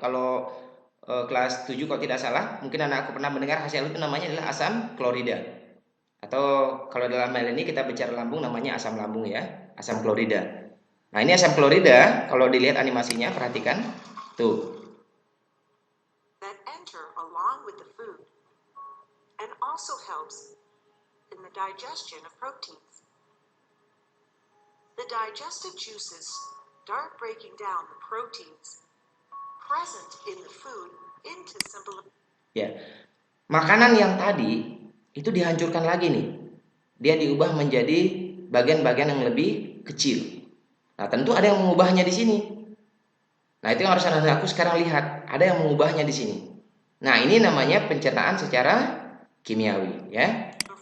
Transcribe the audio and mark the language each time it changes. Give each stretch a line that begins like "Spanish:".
Indonesian: Kalau kelas 7 kalau tidak salah, mungkin anakku pernah mendengar HCl itu namanya adalah asam klorida. Atau kalau dalam hal ini kita bicara lambung namanya asam lambung ya, asam klorida. Nah, ini asam klorida, kalau dilihat animasinya, perhatikan. Tuh.
English: That enter along with the food and also helps in the digestion of proteins. The digestive juices start breaking down the proteins present in the food into simple.
Indonesian: Ya. Makanan yang tadi itu dihancurkan lagi nih. Dia diubah menjadi bagian-bagian yang lebih kecil. Nah, tentu ada yang mengubahnya di sini. Nah, itu yang harus anak-anakku sekarang lihat. Ada yang mengubahnya di sini. Nah, ini namanya pencernaan secara kimiawi, ya.